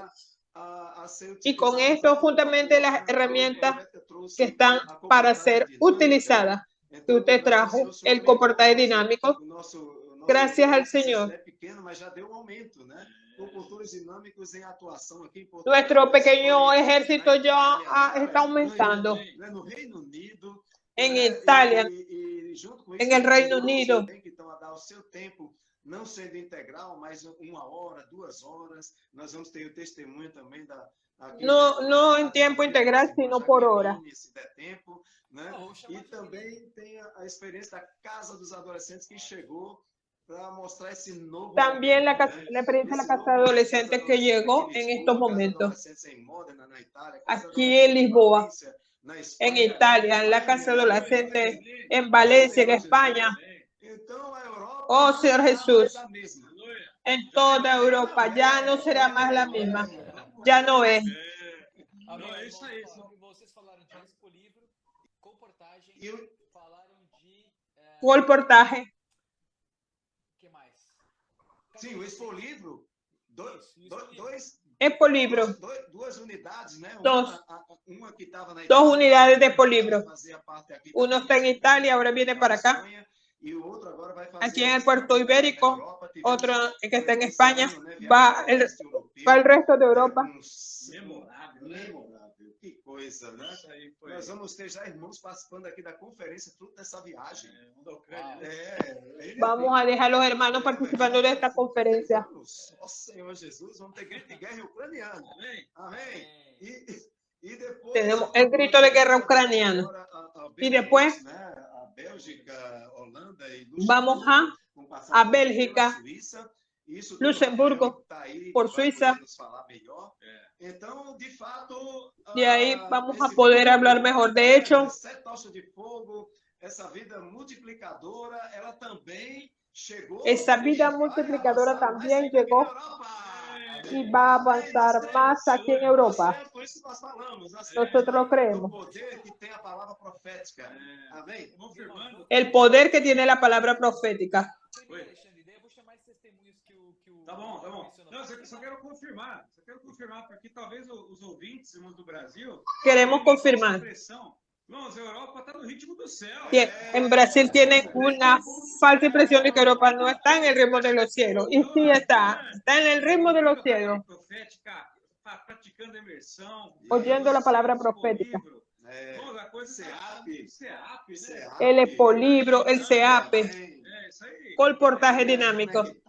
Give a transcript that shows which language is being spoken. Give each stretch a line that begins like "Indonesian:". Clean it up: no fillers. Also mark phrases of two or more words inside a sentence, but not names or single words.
Spanish: Y con esto, juntamente las herramientas que están para ser utilizadas, que usted trajo, el comportaje dinámico, gracias al Señor. Nuestro pequeño ejército ya está aumentando en Italia, en el Reino Unido.
Portuguese: Não sendo integral, mas 1 hora, 2 horas. Nós vamos ter o testemunho também
Spanish: no en tiempo integral, sino por hora.
Portuguese: Se der tempo, né? E também tem a experiência da Casa dos Adolescentes que chegou para mostrar esse novo.
Spanish: También la experiencia de la Casa de Adolescentes que llegó en estos momentos. Aquí en Lisboa, en Italia, en la Casa de Adolescentes en Valencia, en España. Oh, Señor Jesús, en toda Europa ya no será más la misma. Ya no es. Colportaje. Sí, o expolibro. Expolibro.
Portuguese: Duas unidades, né?
Spanish: Dos unidades de expolibro. Uno está en Italia, ahora viene para acá. Aquí en el puerto ibérico, otro que está en España, va el resto de Europa.
Portuguese: Que coisa, né? Nós vamos ter já irmãos participando aqui da conferência fruto dessa viagem.
Spanish: Vamos a dejar los hermanos participando de esta conferencia.
Portuguese: Oh, Senhor Jesus, vamos ter grito de guerra ucraniano. Amém. E depois
Spanish: tenemos el grito de guerra ucraniano. Y después vamos a Bélgica, Luxemburgo, por Suiza. Y ahí vamos a poder hablar mejor. De hecho, esa vida multiplicadora también llegó y va a avanzar más aquí en Europa. Nosotros lo creemos. El poder que tiene la palabra profética.
Portuguese: Tá bom. Não, só quero confirmar, porque talvez os ouvintes, irmãos do Brasil,
Spanish: queremos confirmar.
Portuguese: Irmãos, a Europa está no ritmo do céu.
Spanish: En Brasil tienen una falsa impresión de que Europa no está en el ritmo de los cielos. Y sí está en el ritmo de los cielos. Oyendo la palabra profética. El expolibro, el CEAP, colportaje dinámico.